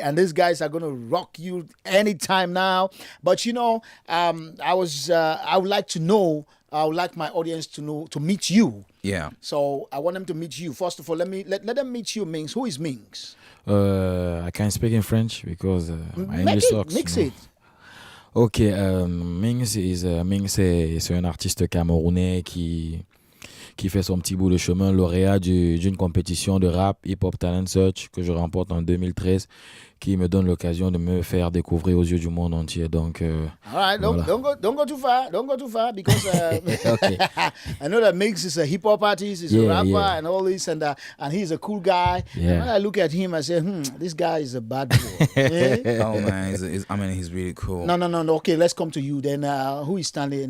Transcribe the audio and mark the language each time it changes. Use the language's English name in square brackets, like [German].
[English] And these guys are going to rock you anytime now. But, you know, I would like to know, I would like my audience to meet you. Yeah. So I want them to meet you. First of all, let them meet you, Minks. Who is Minks? I can't speak in French because my English sucks. Mix no. it. [French] Ok, Minks c'est un artiste camerounais qui fait son petit bout de chemin, lauréat d'une compétition de rap Hip-Hop Talent Search que je remporte en 2013, qui me donne l'occasion de me faire découvrir aux yeux du monde entier. Donc, [English] all right, [French] voilà. [English] don't go too far. Don't go too far because Okay. I know that Minks is a hip hop artist, he's a rapper and all this, and he's a cool guy. Yeah. And when I look at him, I say, this guy is a bad boy. Yeah? Oh man, he's really cool. No. Okay, let's come to you then. Who is Stanley?